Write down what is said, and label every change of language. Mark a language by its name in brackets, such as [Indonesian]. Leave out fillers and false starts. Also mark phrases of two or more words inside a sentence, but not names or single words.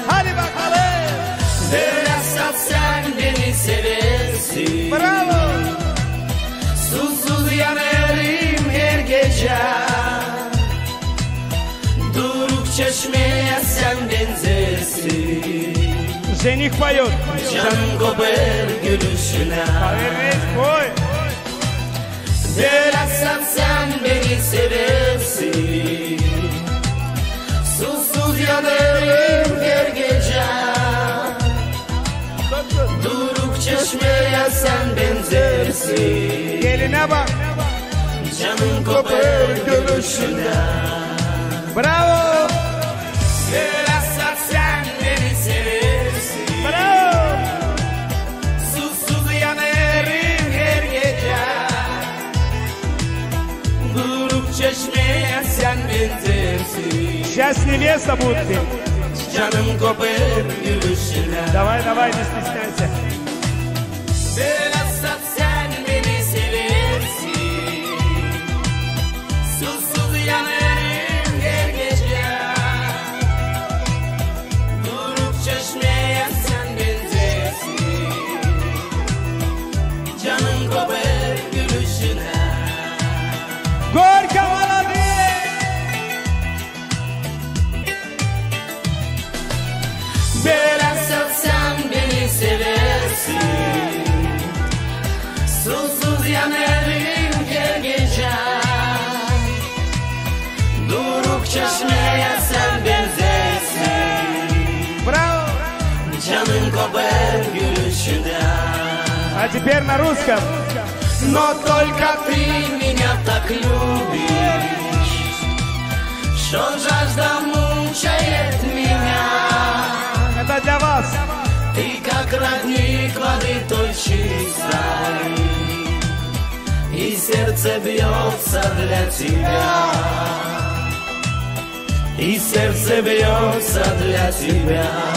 [Turkish] Hadi bakalım. Biraz sen beni seversin. Bravo. Susuz yanarım her gece. Duruk çeşmeye sen benzersin. [Russian] Жених поет. [Turkish] Can kopar gülüşüne. [Russian] Повернись, пой. [Turkish] Biraz sen beni seversin. Susuz yanarım her gece. Duruk çeşmeye sen benzersin. Geline bak. Canım kopar gülüşüne. Bravo. Biraz sen beni seversin. Bravo. Susuz yanarım her gece. Duruk çeşmeye sen benzersin. [Russian] Сейчас невеста будет петь. [Turkish] Canım kopar gülüşüne. [Russian] Давай, давай, не стесняйся. [Turkish] Biraz sen beni seversin. Susuz yanarım her gece. Duruk çeşmeye sen benzersin. Canım kopar gülüşüne. [Russian] Горько молодые! [Turkish] Biraz sen beni seversin. Susuz yanarım her gece. Duruk çeşmeye sen benzersin. Bravo! Canım kopar gülüşünden. [Russian] А теперь на русском. Но только ты меня так любишь, что жажда мучает меня. Это для вас. Ты как родник воды той чистой, и сердце бьется для тебя, и сердце бьется для тебя.